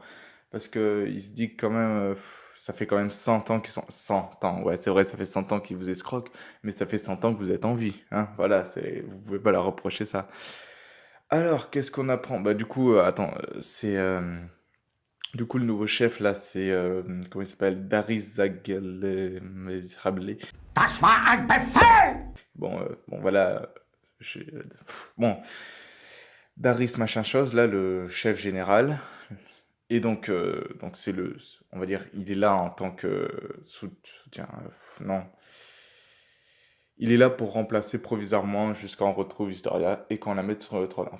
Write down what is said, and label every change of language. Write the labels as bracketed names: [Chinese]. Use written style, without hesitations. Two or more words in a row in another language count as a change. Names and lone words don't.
[French] Parce que il se dit que quand même, ça fait quand même 100 ans qu'ils sont... 100 ans, ouais, c'est vrai, ça fait 100 ans qu'ils vous escroquent, mais ça fait 100 ans que vous êtes en vie, hein, voilà, vous pouvez pas leur reprocher ça. Alors, qu'est-ce qu'on apprend? Bah, du coup, attends, du coup, le nouveau chef, là, c'est... comment il s'appelle? Darius Zaghele... [German] Das war ein Befehl! [French] Bon, voilà... bon, Darius machin chose, là, le chef général. Et donc c'est on va dire, il est là en tant que soutien, non. Il est là pour remplacer provisoirement jusqu'à on retrouve Historia et qu'on la mette sur le trône.